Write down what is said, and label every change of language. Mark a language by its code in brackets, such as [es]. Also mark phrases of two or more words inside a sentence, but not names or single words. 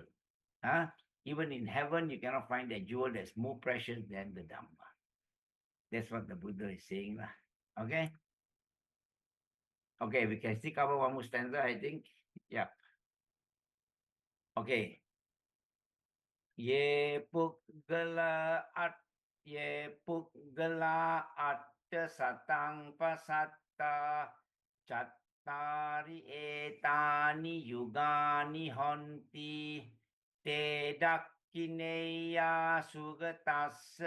[en] Even in heaven, you cannot find a jewel that's more precious than the Dhamma. That's what the Buddha is saying. Okay? Okay, we can still cover one more stanza, I think. Yeah. Okay. [pi] Ye puggala atta satang pasatta chattari etani yugani honti te dakkineya sugatassa